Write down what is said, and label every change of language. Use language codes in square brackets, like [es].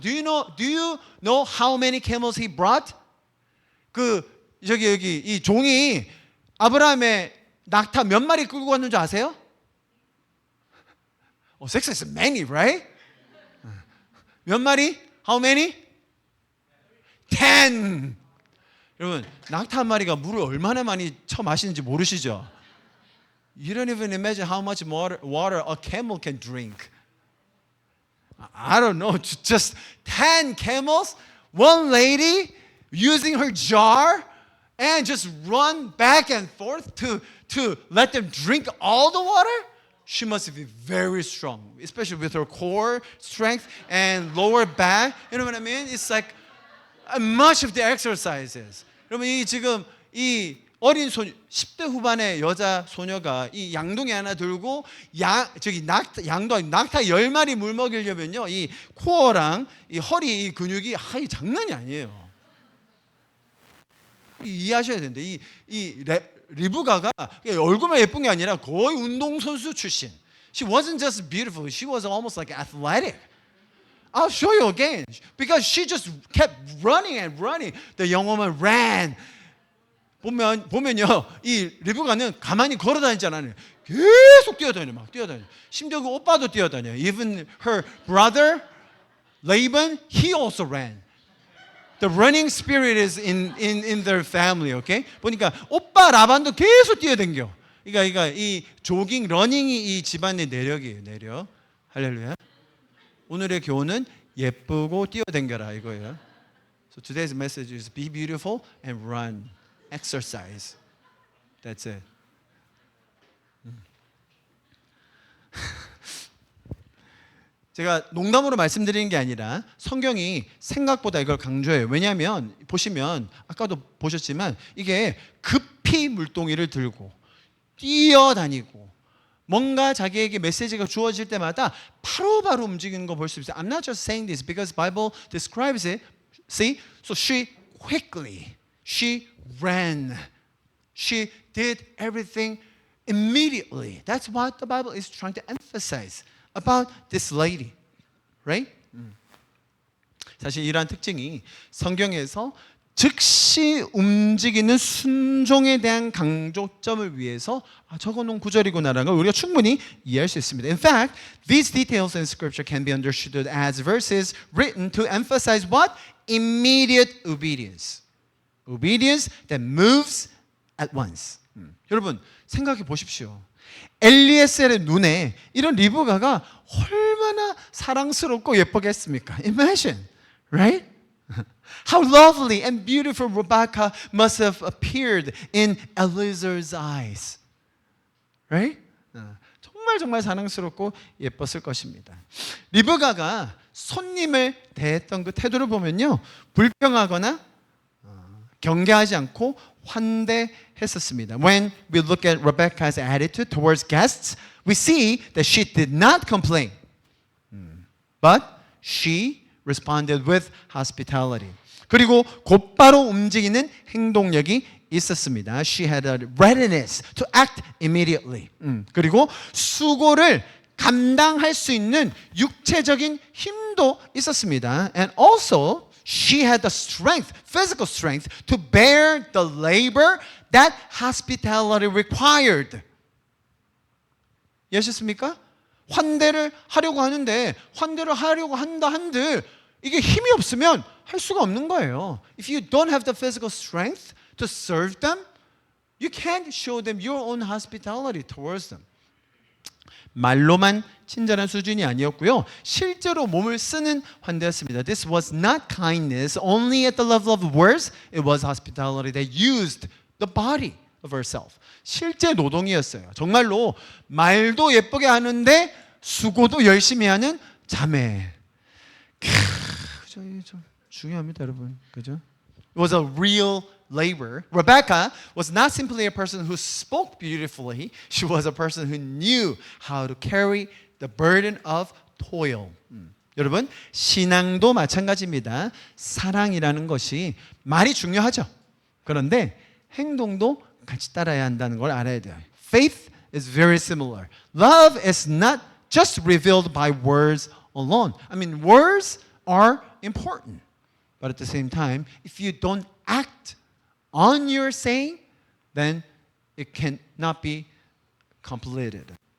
[en] Do you know how many camels he brought? [ko] 여기 이 종이 아브라함의 낙타 몇 마리 끌고 갔는 줄 아세요? [en] Six is many, right? [ko] 몇 마리? [en] How many? 10. [ko] 여러분, 낙타 한 마리가 물을 얼마나 많이 마시는지 모르시죠? [en] You don't even imagine how much water a camel can drink. I don't know, just 10 camels, one lady using her jar and just run back and forth to let them drink all the water? She must be very strong, especially with her core strength and lower back. You know what I mean? It's like much of the exercises. [ko] 여러분 지금 이 어린 10대 후반의 여자 소녀가 이 양동이 하나 들고 낙타 10마리 물 먹이려면요. 이 코어랑 이 허리 이 근육이 장난이 아니에요. 이해하셔야 되는데 이 리브가가 얼굴만 예쁜 게 아니라 거의 운동선수 출신. [en] She wasn't just beautiful. She was almost like athletic. I'll show you again. Because she just kept running and running. The young woman ran. [ko] 보면요. 이 리브가는 가만히 걸어 다니지 않아요. 계속 뛰어다녀. 심지어 그 오빠도 뛰어다녀. [en] Even her brother, Laban, he also ran. The running spirit is in their family, okay? [ko] 보니까 오빠 라반도 계속 뛰어댕겨. 그러니까 이 조깅, 러닝이 이 집안의 내력이에요, 내력. 할렐루야. 오늘의 교훈은 예쁘고 뛰어댕겨라 이거예요. [en] So today's message is be beautiful and run, exercise. That's it. [ko] 제가 농담으로 말씀드리는 게 아니라 성경이 생각보다 이걸 강조해요. 왜냐하면 보시면 아까도 보셨지만 이게 급히 물동이를 들고 뛰어다니고 뭔가 자기에게 메시지가 주어질 때마다 바로바로 움직이는 거 볼 수 있어요. [en] I'm not just saying this because Bible describes it. See? So she ran. She did everything immediately. That's what the Bible is trying to emphasize about this lady. Right? [ko] 사실 이러한 특징이 성경에서 즉시 움직이는 순종에 대한 강조점을 위해서 적어놓은 구절이구나라는 걸 우리가 충분히 이해할 수 있습니다. [en] In fact, these details in Scripture can be understood as verses written to emphasize what? Immediate obedience. Obedience that moves at once. [ko] 여러분 생각해 보십시오. 엘리에셀의 눈에 이런 리브가가 얼마나 사랑스럽고 예쁘겠습니까? [en] Imagine, right? How lovely and beautiful Rebecca must have appeared in Eliezer's eyes. Right? [ko] 정말 사랑스럽고 예뻤을 것입니다. 리브가가 손님을 대했던 그 태도를 보면요. 불평하거나 경계하지 않고 환대했었습니다. [en] When we look at Rebecca's attitude towards guests, we see that she did not complain. But she responded with hospitality. [ko] 그리고 곧바로 움직이는 행동력이 있었습니다. [en] She had a readiness to act immediately. [ko] 그리고 수고를 감당할 수 있는 육체적인 힘도 있었습니다. [en] And also she had the strength, physical strength, to bear the labor that hospitality required. [ko] 이해하셨습니까? 환대를 하려고 하는데 환대를 하려고 한다 한들 이게 힘이 없으면 할 수가 없는 거예요. [en] If you don't have the physical strength to serve them, you can't show them your own hospitality towards them. [ko] 말로만 친절한 수준이 아니었고요. 실제로 몸을 쓰는 환대였습니다. [en] This was not kindness only at the level of words. It was hospitality that used the body of herself. [ko] 실제 노동이었어요. 정말로 말도 예쁘게 하는데 수고도 열심히 하는 자매. 좀 중요합니다, 여러분. 그죠? [en] It was a real labor. Rebecca was not simply a person who spoke beautifully. She was a person who knew how to carry the burden of toil. [ko] 여러분, 신앙도 마찬가지입니다. 사랑이라는 것이 말이 중요하죠. 그런데 행동도 같이 따라야 한다는 걸 알아야 돼요. [en] Faith is very similar. Love is not just revealed by words alone. I mean, words are important. But at the same time, if you don't act on your saying, then it cannot be completed.